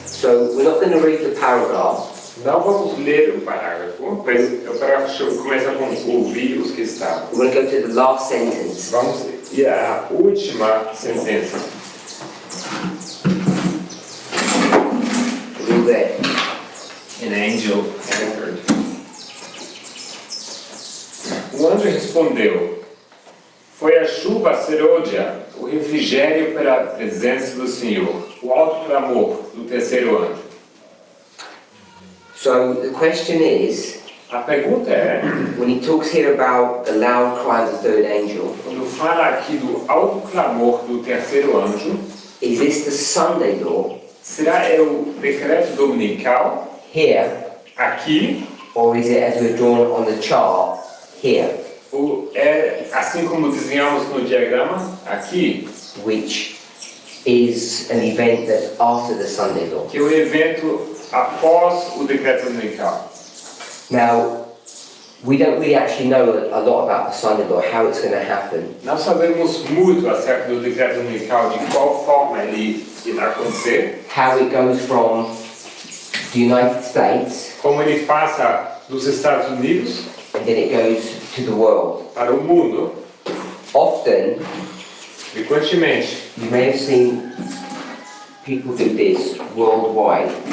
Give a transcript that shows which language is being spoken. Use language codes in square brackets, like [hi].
[en] So we're not going to read the paragraph, [pt] Não vamos ler o parágrafo, mas o parágrafo começa com ouvir os que estavam. [en] we're going to go to the last sentence. [pt] Vamos ir à última sentença. [en] Read there. An angel answered. [pt] O anjo respondeu: foi a chuva serôdia, o refrigério pela presença do Senhor, o alto clamor do terceiro anjo. [en] So the question is, [pt] A pergunta é, [en] when he talks here about the loud cry of the third angel, [pt] quando fala aqui do alto clamor do terceiro anjo, [en] is this the Sunday law [pt] será o decreto dominical [en] here, [pt] aqui, [en] or is it as we're drawn on the chart here, [pt] ou é assim como desenhamos no diagrama aqui, [en] which is an event that's after the Sunday law? [pt] que é o evento após o decreto dominical. [en] Now, we don't really actually know a lot about the Sunday law, how it's going to happen. [pt] Nós sabemos muito acerca do decreto dominical, de qual forma ele irá acontecer, [en] How it goes from the United States [pt] como ele passa dos Estados Unidos [en] and then it goes to the world. [pt] para o mundo. [en] Often, [pt] Frequentemente, [en] you may have seen people do this worldwide.